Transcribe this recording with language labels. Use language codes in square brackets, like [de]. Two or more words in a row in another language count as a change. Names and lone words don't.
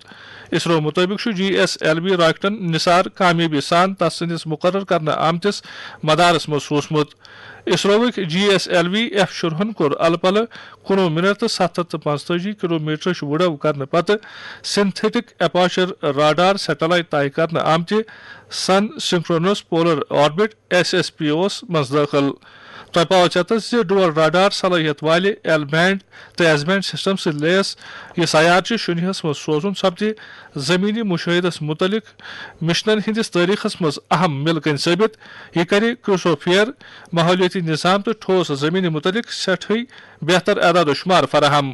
[ks] اسرو مُطٲبق چھُ GSLV راکٹن نثار کامیٲبی سان تس سٕنٛدِس مُقرر کرنہٕ آمتِس مدارس منٛز سوٗزمُت. اسرووٕکۍ GSLV F-16 کوٚر الہٕ پلہٕ 19 منٹ تہٕ 745 کلومیٹرٕچ وُڈو کرنہٕ پتہٕ [en] synthetic aperture radar satellite [ks] طے کرنہٕ آمتہِ [en] sun synchronous polar orbit [ks] SSPO منٛز دٲخل. تۄہہِ پاوو ژےٚ زِ [en] dual radar [ks] صلٲحیت والہِ L بینڈ تہٕ S بینڈ سسٹم سۭتۍ لیس یہِ سیارچہِ شُنیہس منٛز سوزُن سپدِ زٔمیٖنی مُشٲہِدس مُتعلق مشنن ہٕنٛدِس تٲریٖخس منٛز اہم مِلکٔنۍ ثٲبت. یہِ کرِ کرٛوسوفیر ماحولیٲتی نظام تہٕ ٹھوس زٔمیٖنہِ مُتعلق سٮ۪ٹھٕے بہتر اعداد و شُمار فراہم.